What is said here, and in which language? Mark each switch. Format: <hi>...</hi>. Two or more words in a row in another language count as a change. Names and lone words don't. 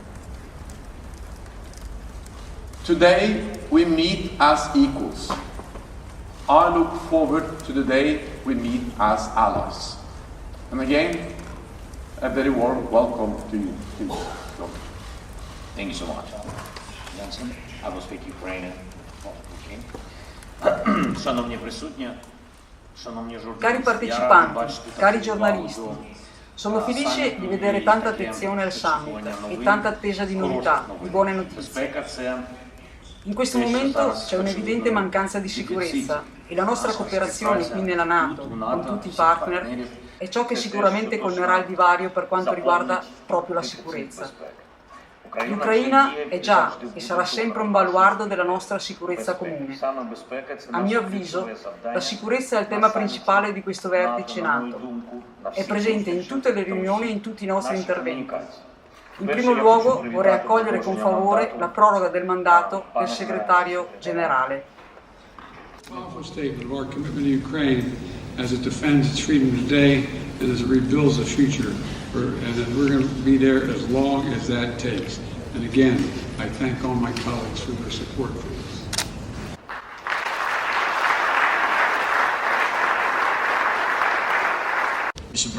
<en>Today we meet as equals. I look forward to the day we meet as allies. And again, a very warm welcome to you. Thank you so much. Jensen, I will speak Ukrainian.</en> <uk>Шановні присутні, шановні</uk> <it>Cari partecipanti, cari giornalisti, sono felice di vedere tanta attenzione al summit e tanta attesa di novità, di buone notizie.</it> <uk>Безпека – це</uk> <it>In questo momento c'è un'evidente mancanza di sicurezza e la nostra cooperazione qui nella NATO, con tutti i partner, è ciò che sicuramente colmerà il divario per quanto riguarda proprio la sicurezza. L'Ucraina è già e sarà sempre un baluardo della nostra sicurezza comune. A mio avviso, la sicurezza è il tema principale di questo vertice NATO. È presente in tutte le riunioni e in tutti i nostri interventi. In primo luogo vorrei accogliere con favore la proroga del mandato del segretario generale.</it> <en>Powerful statement of our commitment to Ukraine as it defends its freedom today and as it rebuilds the future. And that we're going to be there as long as that takes. And again, I thank all my colleagues for their support for this. Mr.</en>